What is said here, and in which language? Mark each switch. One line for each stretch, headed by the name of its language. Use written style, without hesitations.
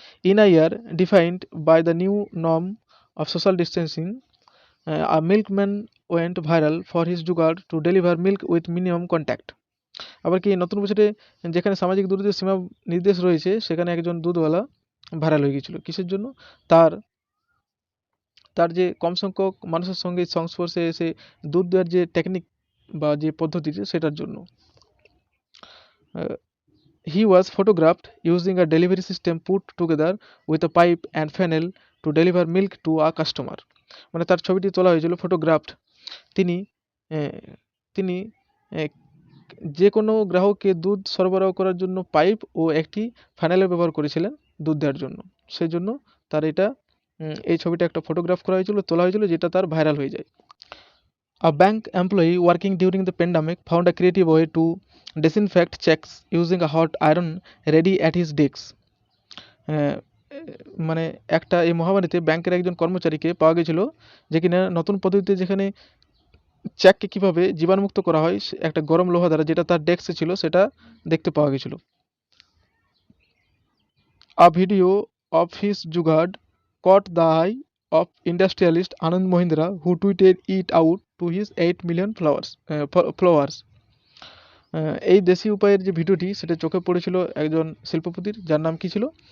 English: In a year defined by the new norm of social distancing, a milkman went viral for his jugaad to deliver milk with minimum contact.
Bangla: আবার কি, নতুন বছরে যেখানে সামাজিক দূরত্বের সীমা নির্দেশ রয়েছে, সেখানে একজন দুধওয়ালা ভাইরাল হয়ে গিয়েছিল। কিসের জন্য? তার যে কম সংখ্যক মানুষের সঙ্গে সংস্পর্শে এসে দুধ দেওয়ার যে টেকনিক বা যে পদ্ধতিটি, সেটার জন্য।
English: He was photographed using a delivery system put together with a pipe and funnel to deliver milk to a customer.
Bangla: মানে তার ছবিটি তোলা হয়েছিল ফটোগ্রাফড। তিনি তিনি যে কোনো গ্রাহককে দুধ সরবরাহ করার জন্য পাইপ ও একটি ফানেলের ব্যবহার করেছিলেন দুধ দেওয়ার জন্য। সেই জন্য তার এই ছবিটা একটা ফটোগ্রাফ তোলা হয়েছিল, যেটা তার ভাইরাল হয়ে যায়।
English: A bank employee working during the pandemic found a creative way to disinfect checks using a hot iron ready at his desk.
Bangla: মানে এই মহামারীতে ব্যাংকের একজন কর্মচারীকে পাওয়া গেছিল, যে কিনা নতুন পদ্ধতিতে যেখানে চেককে কীভাবে জীবাণুমুক্ত করা হয় একটা গরম লোহা দ্বারা, যেটা তার ডেস্কে ছিল, সেটা দেখতে পাওয়া গেছিল।
English: A video of his jugaad caught the eye of industrialist Anand Mahindra, who tweeted it out to his 8 million followers.
Bangla: এই দেশি উপায়ের যে ভিডিওটি, সেটা চোখে পড়েছিল একজন শিল্পপতির, যার নাম কি ছিল?